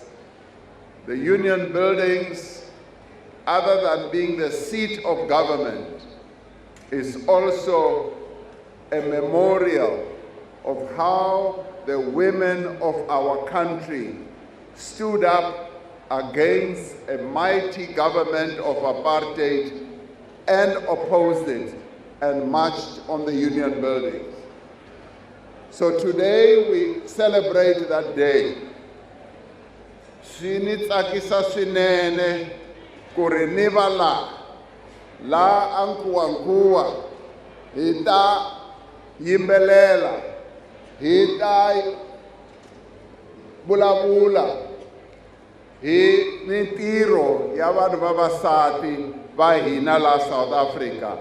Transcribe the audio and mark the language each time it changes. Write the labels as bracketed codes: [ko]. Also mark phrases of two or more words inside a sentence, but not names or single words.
[en] The Union buildings, other than being the seat of government, is also a memorial of how the women of our country stood up against a mighty government of apartheid and opposed it and marched on the Union buildings. So today we celebrate that day. [ts] Sinitsakisa swinene ku ri ni va la Nkowankowa hi ta yimbelela, hi ta vulavula hi mintirho ya vanhu vavasati va hina la South Africa.